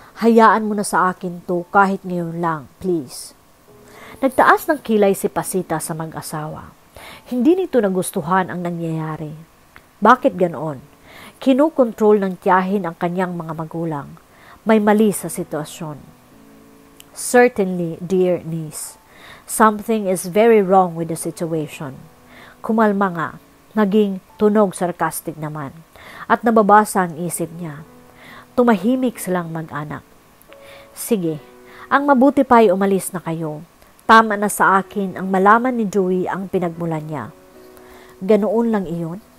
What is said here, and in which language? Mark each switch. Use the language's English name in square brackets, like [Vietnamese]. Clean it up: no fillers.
[Filipino] Hayaan mo na sa akin to kahit ngayon lang, please. Nagtaas ng kilay si Pasita sa mag-asawa. Hindi nito nagustuhan ang nangyayari. Bakit ganoon? Kinukontrol ng tiyahin ang kanyang mga magulang. May mali sa sitwasyon. [English] Certainly, dear niece, something is very wrong with the situation. [Filipino] Kumalma nga, naging tunog sarcastic naman, at nababasa ang isip niya. Tumahimik silang mag-anak. Sige, ang mabuti pa ay umalis na kayo. Tama na sa akin ang malaman ni Dewey ang pinagmulan niya. Ganoon lang iyon?